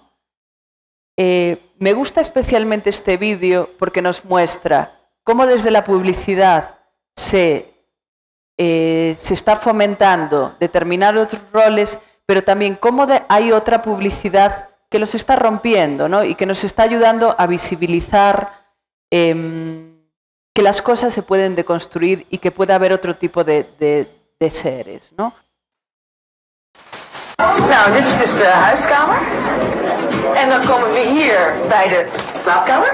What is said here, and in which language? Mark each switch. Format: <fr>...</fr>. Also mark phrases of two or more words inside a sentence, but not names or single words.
<es>Me gusta especialmente este vídeo porque nos muestra cómo desde la publicidad se está fomentando determinados roles, pero también cómo hay otra publicidad que los está rompiendo, ¿no? Y que nos está ayudando a visibilizar que las cosas se pueden deconstruir y que puede haber otro tipo de seres, ¿no?</es> <nl>Nou, dit is dus de huiskamer. En dan komen we hier bij de slaapkamer.</nl>